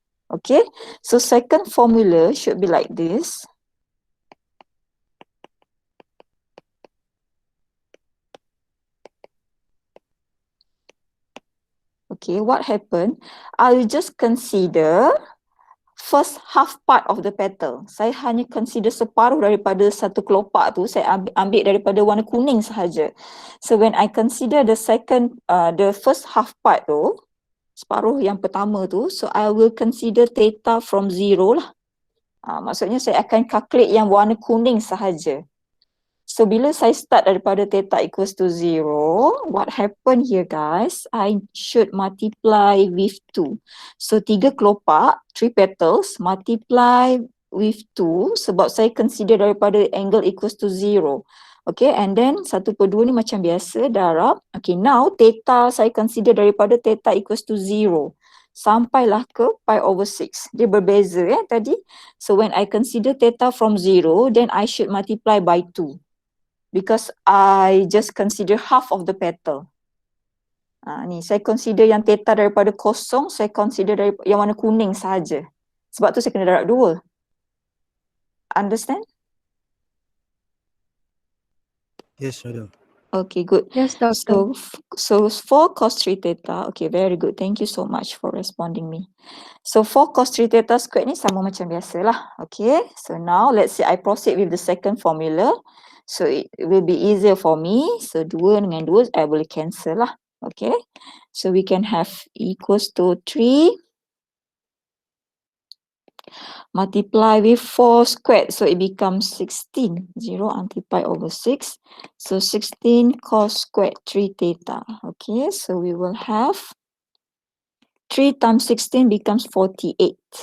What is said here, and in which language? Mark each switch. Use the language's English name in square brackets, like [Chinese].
[English] Okay, so second formula should be like this. Okay, what happened? I'll just consider first half part of the petal. [Malay] Saya hanya consider separuh daripada satu kelopak tu, saya ambil daripada warna kuning sahaja. [English] So when I consider the first half part tu, [Malay] separuh yang pertama tu, [English] so I will consider theta from 0 lah. [Malay] Maksudnya saya akan calculate yang warna kuning sahaja. [English] So bila saya start daripada theta equals to 0, what happen here guys, I should multiply with 2. So 3 kelopak, 3 petals, multiply with 2 [Malay] sebab saya [English] consider daripada angle equals to 0. Okay, and then 1/2 [Malay] ni macam biasa darab. [English] Okay, now theta saya consider daripada theta equals to 0. [Malay] Sampailah ke pi over 6. Dia berbeza tadi. [English] So when I consider theta from 0, then I should multiply by 2. Because I just consider half of the petal. [Malay] Ni saya consider yang theta daripada kosong, saya consider yang warna kuning sahaja. Sebab tu saya kena darab 2. [English] Understand? Yes, madam. Okay, good. Yes, doctor. So 4 cos 3 theta. Okay, very good. Thank you so much for responding me. So 4 cos 3 theta squared [Malay] ni sama macam biasalah. [English] Okay, so now let's say I proceed with the second formula. So it will be easier for me. So 2 dengan 2 I boleh cancel lah. Okay, so we can have equals to 3 multiply with 4 squared, so it becomes 16. 0 until pi over 6. So 16 cos squared 3 theta. Okay, so we will have 3 times 16 becomes 48.